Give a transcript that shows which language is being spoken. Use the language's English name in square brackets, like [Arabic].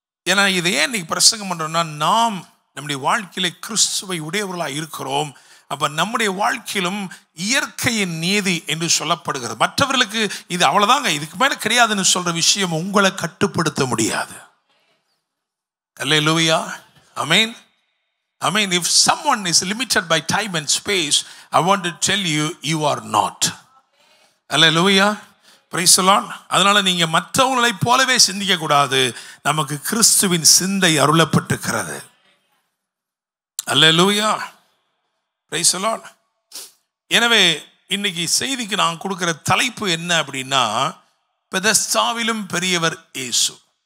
[Tamil] ஏன்னா இதை ஏன் இன்னைக்கு பிரசங்கம் பண்றோம்னா, நாம் நம்முடைய வாழ்க்கையிலே கிறிஸ்துவை உடையவர்களாக இருக்கிறோம். அப்ப நம்முடைய வாழ்க்கையிலும் இயற்கையின் நீதி என்று சொல்லப்படுகிறது. மற்றவர்களுக்கு இது அவ்வளவுதாங்க, இதுக்கு மேல கிடையாதுன்னு சொல்ற விஷயம் உங்களை கட்டுப்படுத்த முடியாது. அல்லேலூயா, ஆமென். [English] I mean, if someone is limited by time and space, I want to tell you, you are not. Hallelujah. Praise the Lord. [Tamil] அதனால நீங்க மற்றவங்களை போலவே சிந்திக்க கூடாது. நமக்கு கிறிஸ்துவின் சிந்தை அருளப்பட்டிருக்கிறது. [English] Hallelujah. Praise the Lord. [Tamil] எனவே இன்னைக்கு செய்திக்கு நான் கொடுக்கிற தலைப்பு என்ன அப்படின்னா, பெதஸ்தாவிலும் பெரியவர் இயேசு.